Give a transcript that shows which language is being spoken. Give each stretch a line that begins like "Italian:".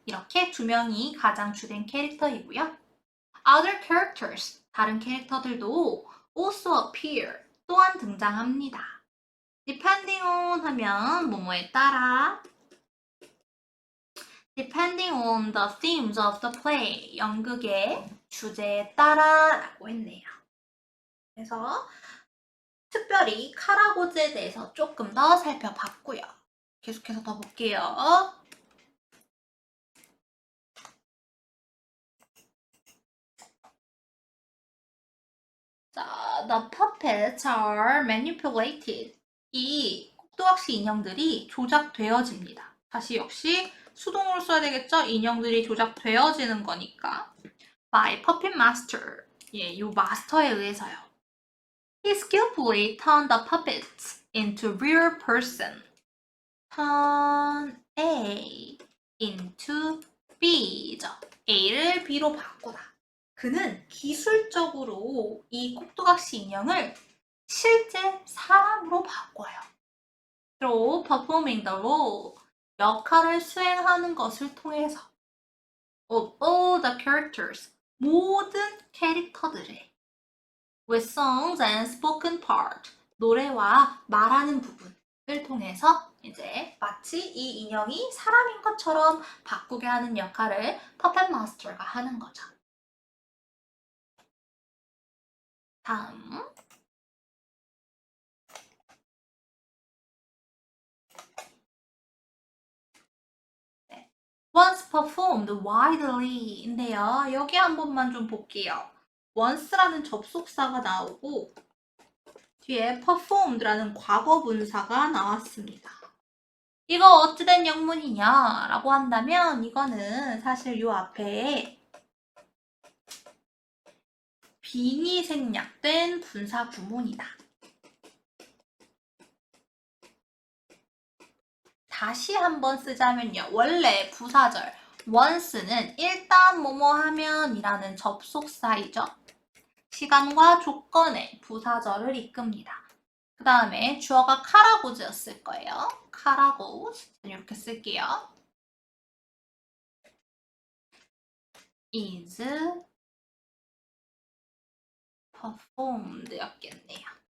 Korean: 이렇게 두 명이 가장 주된 캐릭터이고요.
English: Other characters,
Korean: 다른 캐릭터들도
English: also appear,
Korean: 또한 등장합니다.
English: Depending on
Korean: 하면 뭐뭐에 따라
English: Depending on the themes of the play,
Korean: 연극의 주제에 따라 라고 했네요. 그래서 특별히 카라고즈에 대해서 조금 더 살펴봤고요. 계속해서 더 볼게요.
English: 자, the puppets are manipulated.
Korean: 이 꼭두각시 인형들이 조작되어집니다. 다시 역시 수동으로 써야 되겠죠? 인형들이 조작되어지는 거니까.
English: by puppet master.
Korean: 요 마스터에 의해서요.
English: He skillfully turned the puppets into real person. turn A into B죠.
Korean: A를 B로 바꾸다. 그는 기술적으로 이 꼭두각시 인형을 실제 사람으로 바꿔요.
English: through performing the role.
Korean: 역할을 수행하는 것을 통해서
English: of all the characters
Korean: 모든 캐릭터들의
English: with songs and spoken part
Korean: 노래와 말하는 부분을 통해서 이제 마치 이 인형이 사람인 것처럼 바꾸게 하는 역할을 퍼펫 마스터가 하는 거죠. 다음
English: once performed widely인데요.
Korean: 여기 한 번만 좀 볼게요. once라는 접속사가 나오고 뒤에 performed라는 과거 분사가 나왔습니다. 이거 어찌된 영문이냐 라고 한다면 이거는 사실 요 앞에 빙이 생략된 분사 구문이다. 다시 한번 쓰자면요. 원래 부사절 once는 일단 뭐뭐 하면 이라는 접속사이죠. 시간과 조건의 부사절을 이끕니다. 그 다음에 주어가 카라고즈였을 거예요. 카라고즈 이렇게 쓸게요.
English: is performed
Korean: 였겠네요.